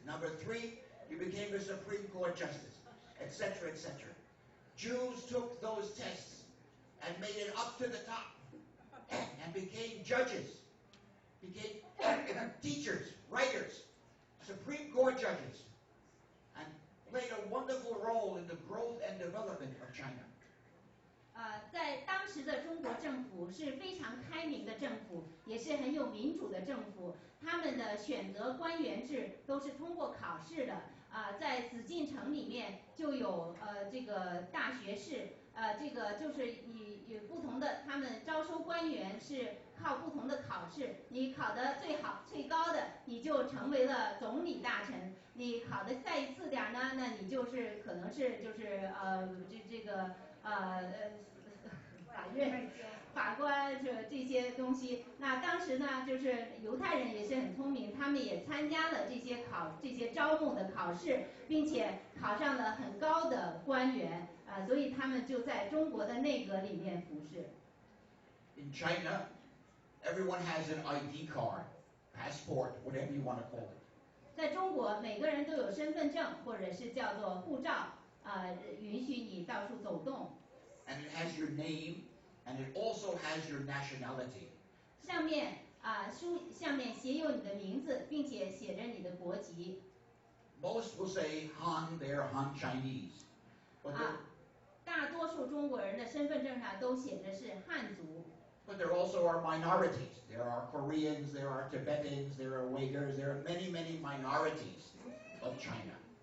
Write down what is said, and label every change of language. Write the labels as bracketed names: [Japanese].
[English] Number 3, you became the Supreme Court justice, etc., etc. Jews took those tests, and made it up to the top and became judges, became teachers, writers, Supreme Court judges, and played a wonderful role in the growth and development of China. [Chinese] 在当时的中国政府是非常开明的政府，也是很有民主的政府。他们的选择官员制都是通过考试的。在紫禁城里面就有这个大学士，这个就是以不同的，他们招收官员是靠不同的考试，你考得最好最高的，你就成为了总理大臣；你考得再次点呢，那你就是可能是就是这个法院法官这些东西。那当时呢，就是犹太人也是很聪明，他们也参加了这些招募的考试，并且考上了很高的官员，所以他们就在中国的内阁里面服侍。 [English] In China, everyone has an ID card, passport, whatever you want to call it. [Chinese] 在中国，每个人都有身份证或者是叫做护照，允许你到处走动。 [English] And it has your name, and it also has your nationality. [Chinese] 上面写有你的名字，并且写着你的国籍。 [English] Most will say Han, they're Han Chinese. But [Chinese] 大多数中国人的身份证上都写着是汉族。 [English] But there also are minorities. There are Koreans, there are Tibetans, there are Uyghurs, there are many, many minorities of China.